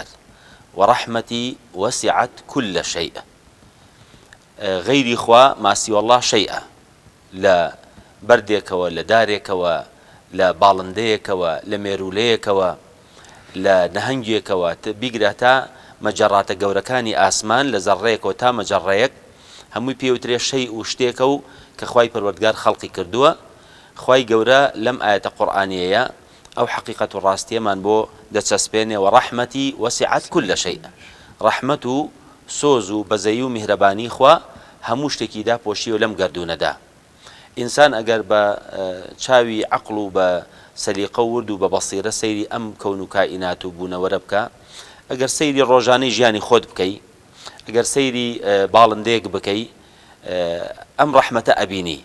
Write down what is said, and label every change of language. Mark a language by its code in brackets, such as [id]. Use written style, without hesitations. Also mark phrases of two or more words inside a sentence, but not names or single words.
[ar] وەڕەحمەتی وەسعت كل شيء، [ckb] غەیری خوا [ar] ماسی والله شەیئە، [ckb] لە بەردێکەوە، لە دارێکەوە، لە باڵندەیەکەوە، لە مێرولەیەکەوە، لە نەهەنگێکەوە، بیگرە تا مەجەڕاتە گەورەکانی ئاسمان، لە زەڕەیەکەوە تا مەجەڕەیەک، هەمووی پێوترێ شەی و شتێکە و کە خوای پەروەردگار خەڵقی کردووە. خوای گەورە لەم ئاەتە قورئانیەیە ئەو حەقیقەت و ڕاستیەمان بۆ دەچەسپێنێ. [ar] وەڕەحمەتی وەسعت كل شيء، [ckb] ڕەحمەت و سۆز و بەزەیی و میهرەبانی خوا هەموو شتێکیدا پۆشیوە لەم گەردوونەدا. ئینسان ئەگەر بە چاوی عەقڵ و بە سەلیقە و ورد و بە بەسیرە سەیری ئەم کەون و کائینات و بوونەوەرە بکە، ئەگەر سەیری ڕۆژانەی ژیانی خۆت بکەی، ئەگەر سەیری باڵندەیەک بکەی، ئەم ڕەحمەتە ئەبینی.